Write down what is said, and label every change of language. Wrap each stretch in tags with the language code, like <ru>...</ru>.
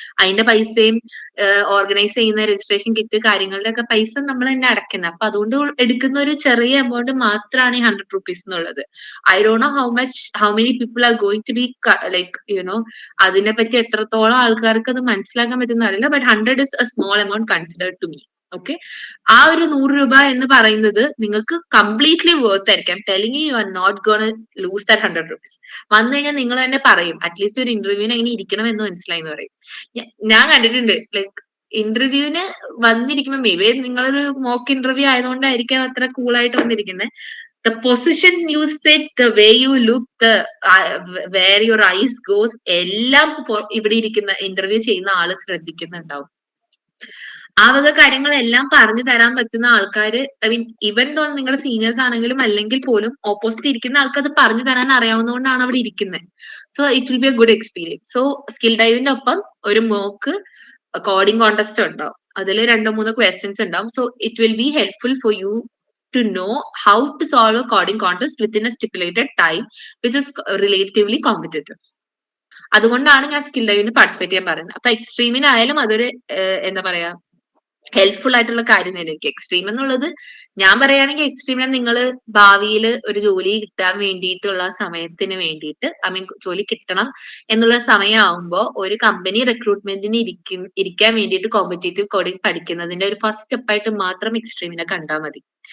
<ml>അതിന്റെ പൈസയും ഓർഗനൈസ് ചെയ്യുന്ന രജിസ്ട്രേഷൻ കിറ്റ് കാര്യങ്ങളുടെ ഒക്കെ പൈസ നമ്മൾ തന്നെ അടയ്ക്കുന്നത്. അപ്പൊ അതുകൊണ്ട് എടുക്കുന്ന ഒരു ചെറിയ എമൗണ്ട് മാത്രമാണ് ഈ 100 rupees എന്നുള്ളത്.</ml> <en>I don't know how many people are going to be like</en> <ml>അതിനെ പറ്റി എത്രത്തോളം ആൾക്കാർക്ക് അത് മനസ്സിലാക്കാൻ പറ്റുന്ന അറിയില്ല.</ml> <en>But 100 is a small amount considered to me.</en> <ml>Okay, ആ ഒരു 100 രൂപ എന്ന് പറയുന്നത് നിങ്ങൾക്ക് കംപ്ലീറ്റ്ലി വർത്ത് ആയിരിക്കും.</ml> <en>Telling you are not gonna lose that 100 rupees.</en> <ml>വന്നു കഴിഞ്ഞാൽ നിങ്ങൾ തന്നെ പറയും, അറ്റ്ലീസ്റ്റ് ഒരു ഇന്റർവ്യൂവിന് എങ്ങനെ ഇരിക്കണം എന്ന് മനസ്സിലായി എന്ന് പറയും. ഞാൻ കണ്ടിട്ടുണ്ട് ലൈക്ക് ഇന്റർവ്യൂവിന് വന്നിരിക്കുമ്പോൾ, മേ ബി നിങ്ങളൊരു മോക്ക് ഇന്റർവ്യൂ ആയതുകൊണ്ടായിരിക്കും അത്ര കൂളായിട്ട് വന്നിരിക്കുന്നത്.</ml> <en>The position you sit, the way you look, where your eyes goes,</en> <ml>എല്ലാം ഇവിടെ ഇരിക്കുന്ന ഇന്റർവ്യൂ ചെയ്യുന്ന ആള് ശ്രദ്ധിക്കുന്നുണ്ടാവും. ആ വക കാര്യങ്ങളെല്ലാം പറഞ്ഞു തരാൻ പറ്റുന്ന ആൾക്കാര്, ഐ മീൻ ഇവൻ തോന്നുന്നു നിങ്ങളുടെ സീനിയേഴ്സ് ആണെങ്കിലും അല്ലെങ്കിൽ പോലും ഓപ്പോസിറ്റ് ഇരിക്കുന്ന ആൾക്ക് അത് പറഞ്ഞു തരാൻ അറിയാവുന്നതുകൊണ്ടാണ് അവിടെ ഇരിക്കുന്നത്.</ml> <en>So it will be a good experience.</en> <ml>So skill ഡൈവിന്റെ ഒപ്പം ഒരു മോക്ക് കോഡിംഗ് കോൺടെസ്റ്റ് ഉണ്ടാവും. അതിൽ 2-3 questions ഉണ്ടാവും.</ml> <en>So it will be helpful for you to know how to solve a coding contest within a stipulated time, which is relatively competitive.</en> <ml>അതുകൊണ്ടാണ് ഞാൻ skill ഡൈവിന് participate ചെയ്യാൻ പറയുന്നത്. അപ്പൊ എക്സ്ട്രീമിനായാലും അതൊരു എന്താ പറയാ ഹെൽപ്ഫുൾ ആയിട്ടുള്ള കാര്യം തന്നെയായിരിക്കും. എക്സ്ട്രീം എന്നുള്ളത് ഞാൻ പറയുകയാണെങ്കിൽ എക്സ്ട്രീമിനെ നിങ്ങൾ ഭാവിയിൽ ഒരു ജോലി കിട്ടാൻ വേണ്ടിയിട്ടുള്ള സമയത്തിന് വേണ്ടിയിട്ട്, ഐ മീൻ ജോലി കിട്ടണം എന്നുള്ള സമയമാകുമ്പോൾ ഒരു കമ്പനി റിക്രൂട്ട്മെന്റിന് ഇരിക്കാൻ വേണ്ടിയിട്ട് കോമ്പറ്റേറ്റീവ് കോഡിംഗ് പഠിക്കുന്നതിന്റെ ഒരു ഫസ്റ്റ് സ്റ്റെപ്പായിട്ട് മാത്രം എക്സ്ട്രീമിനെ കണ്ടാൽ മതി.</ml>